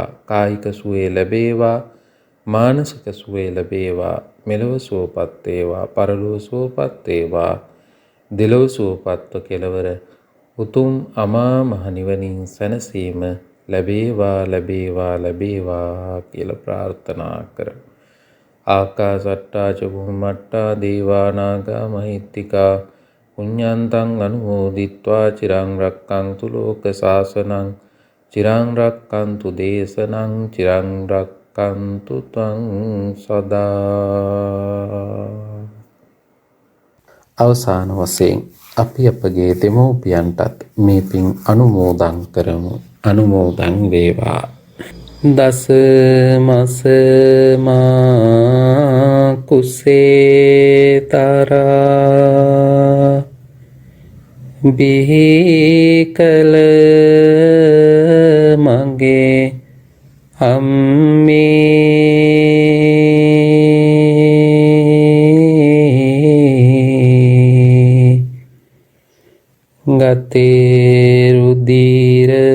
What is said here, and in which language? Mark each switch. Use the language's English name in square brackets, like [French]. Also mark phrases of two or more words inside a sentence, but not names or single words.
[Sinhala] කායික සුවය ලැබේවා. මානසික සුවය ලැබේවා. මෙලොව සුවපත් වේවා. පරලොව සුවපත් වේවා. දෙලොව සුවපත්ව කෙලවර උතුම් අමා මහ නිවනින් සැනසීම ලැබේවා ලැබේවා ලැබේවා කියලා ප්‍රාර්ථනා කරමු. [Pali] ආකාසට්ටා ච බුම්මට්ටා දේවා නාග මහිත්‍තිකා පුඤ්ඤන්තං අනුමෝදිත්වා චිරං රක්ඛන්තු ලෝක සාසනං චිරං රක්ඛන්තු දේශනං චිරං රක්ඛන්තු ත්වං සදා. [Sinhala] අවසාන වශයෙන් අපි අපගේ දෙමෝපියන්ටත් මේ පින් අනුමෝදන් කරමු. අනුමෝදන් වේවා. දස මස මා කුසේතරා බිහි කල මගේ අම්මේ ගතේ රුධිර